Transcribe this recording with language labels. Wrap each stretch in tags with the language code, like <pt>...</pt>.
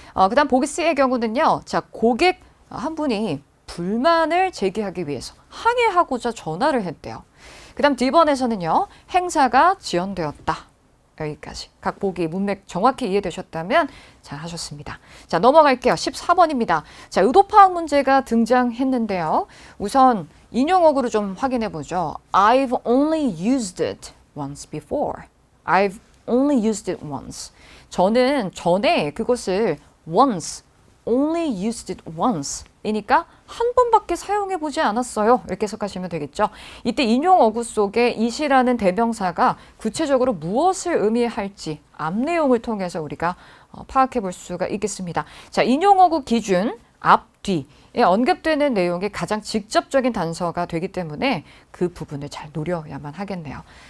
<ko>그다음 보기 C의 경우는요. 자, 고객 한 분이 불만을 제기하기 위해서 항의하고자 전화를 했대요. 그다음 D번에서는요. 행사가 지연되었다. 여기까지. 각 보기 문맥 정확히 이해되셨다면 잘 하셨습니다. 자, 넘어갈게요. 14번입니다. 자, 의도파악 문제가 등장했는데요. 우선 인용어구를 좀 확인해 보죠.</ko> <en>I've only used it once before. I've only used it once.</en> <ko>저는 전에 그것을</ko> <en>once, only used it once.</en> <ko>이니까 한 번밖에 사용해 보지 않았어요. 이렇게 해석하시면 되겠죠. 이때 인용어구 속에 it이라는 대명사가 구체적으로 무엇을 의미할지 앞 내용을 통해서 우리가 파악해 볼 수가 있겠습니다. 자, 인용어구 기준 앞 앞뒤에 언급되는 내용이 가장 직접적인 단서가 되기 때문에 그 부분을 잘 노려야만 하겠네요.</ko>